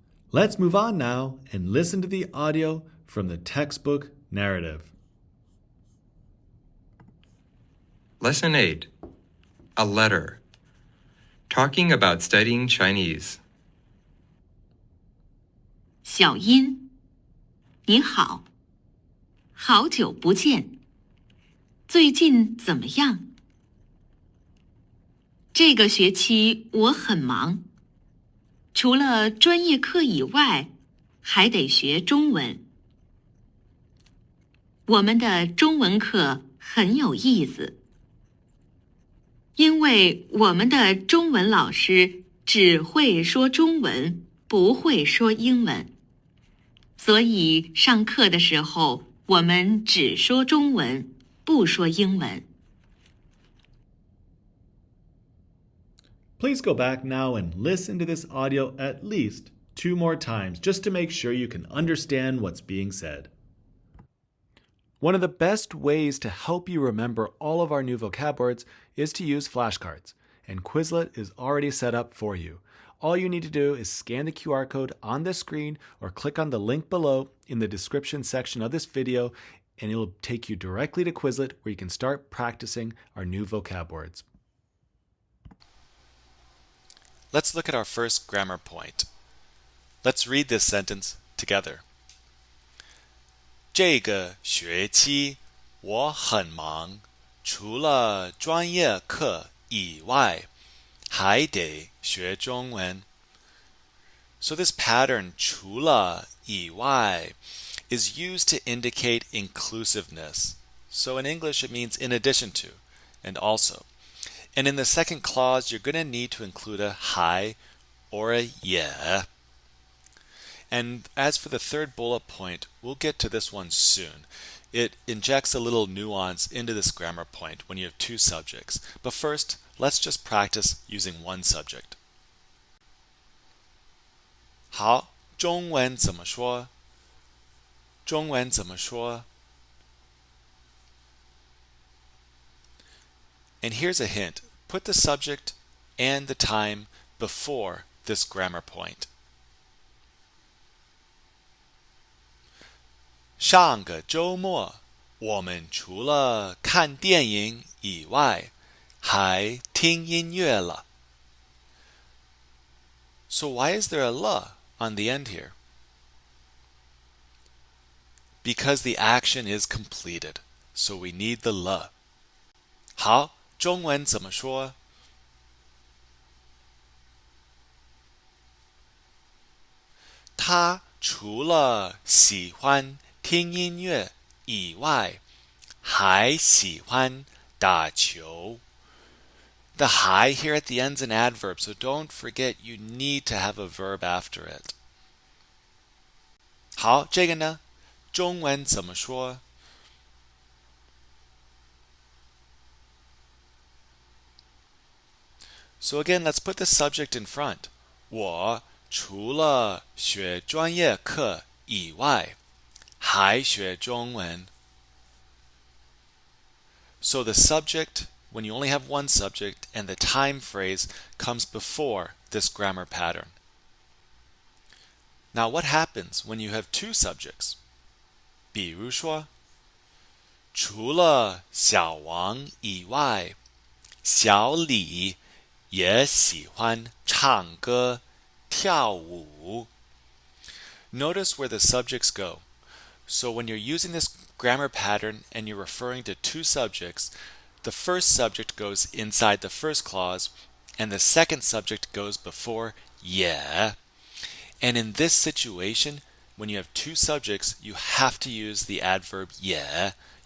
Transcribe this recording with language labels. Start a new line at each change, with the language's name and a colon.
English: Let's move on now and listen to the audio from the textbook narrative. Lesson 8. A letter. Talking about studying Chinese.
Chinese: 小英你好好久不见最近怎么样这个学期我很忙除了专业课以外还得学中文我们的中文课很有意思因为我们的中文老师只会说中文不会说英文所以上课的时候我们只说中文不说英文
English: Please go back now and listen to this audio at least 2 more times just to make sure you can understand what's being said. One of the best ways to help you remember all of our new vocab words is to use flashcards, and Quizlet is already set up for you. All you need to do is scan the QR code on the screen or click on the link below in the description section of this video, and it will take you directly to Quizlet where you can start practicing our new vocab words. Let's look at our first grammar point. Let's read this sentence together.
Chinese: 这个学期我很忙，除了专业课以外，还得学中文。
English: So this pattern 除了以外 is used to indicate inclusiveness. So in English it means in addition to and also. And in the second clause you're going to need to include a 还 or a 也. And as for the third bullet point, we'll get to this one soon. It injects a little nuance into this grammar point when you have two subjects. But first, let's just practice using one subject.
Chinese: 好，中文怎么说？中文怎么说？
English: And here's a hint. Put the subject and the time before this grammar point.
Chinese: 上个周末，我们除了看电影以外，还听音乐了。
English: So why is there a "了" on the end here? Because the action is completed, so we need the "了."
Chinese: 好，中文怎么说？他除了喜欢听音乐以外，还喜欢打球。
English: The "还" here at the end is an adverb, so don't forget you need to have a verb after it.
Chinese: 好，这个呢？中文怎么说？
English: So again, let's put the subject in front.
Chinese: 我除了学专业课以外，还学中文。
English: So the subject, when you only have one subject, and the time phrase comes before this grammar pattern. Now what happens when you have two subjects?
Chinese: 比如说，除了小王以外，小李也喜欢唱歌、跳舞。
English: Notice where the subjects go. So when you're using this grammar pattern and you're referring to two subjects, the first subject goes inside the first clause and the second subject goes before "也." And in this situation, when you have two subjects, you have to use the adverb "也."